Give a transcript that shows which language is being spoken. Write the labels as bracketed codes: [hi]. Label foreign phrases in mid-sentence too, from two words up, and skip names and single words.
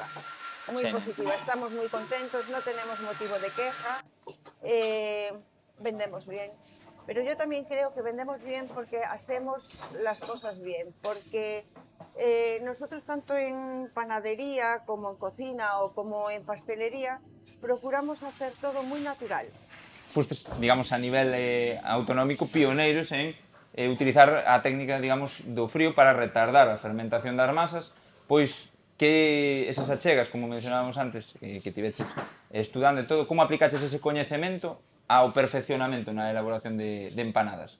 [es] Muy positiva, estamos muy contentos, no tenemos motivo de queja, vendemos bien. Pero yo también creo que vendemos bien porque hacemos las cosas bien, porque nosotros tanto en panadería como en cocina o como en pastelería procuramos hacer todo muy natural. [gl] Fustes, digamos, a nivel autonómico, pioneiros en utilizar a técnica, digamos, do frío para retardar a fermentación das masas, pois que esas achegas, como mencionábamos antes, que tiveches estudando e todo, como aplicaches ese coñecemento ao perfeccionamento na elaboración de empanadas?